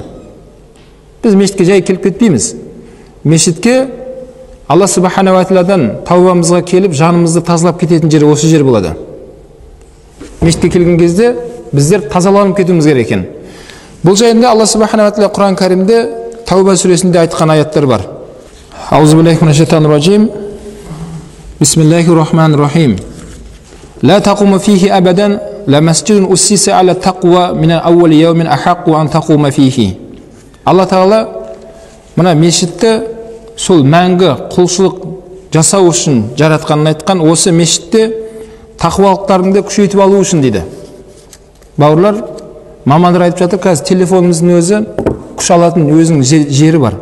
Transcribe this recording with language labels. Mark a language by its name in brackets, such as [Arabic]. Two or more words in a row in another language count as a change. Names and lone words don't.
[Kazakh] Біз мешітке жай келіп кетпейміз. Мешітке Алла [Arabic] سبحانه وتعالى [Kazakh] тәубамызға келіп, жанымызды тазалап кететін жері осы жер болады. Мешітке келген кезде біздер тазаланып кетуіміз керек екен. Бұл жайында Алла [Arabic] سبحانه وتعالى [Kazakh] Құран кәрімде Тәуба сүресінде айтқан аяттар бар. [Arabic] أعوذ بالله من الشيطان الرجيم. بسم الله الرحمن الرحيم. لا تقوم فيه أبدا لمسجد أسس على التقوى من أول يوم أحق أن تقوم فيه. [Kazakh] Алла тағала мына мешітті сол мәңгі құлшылық жасау үшін жаратқанын айтқан. Осы мешітте тақуалықтарыңды күшейтіп алу үшін дейді. Бауырлар, мамандар айтып жатыр, қазір телефонымыздың өзі күш алатын өзінің жері бар.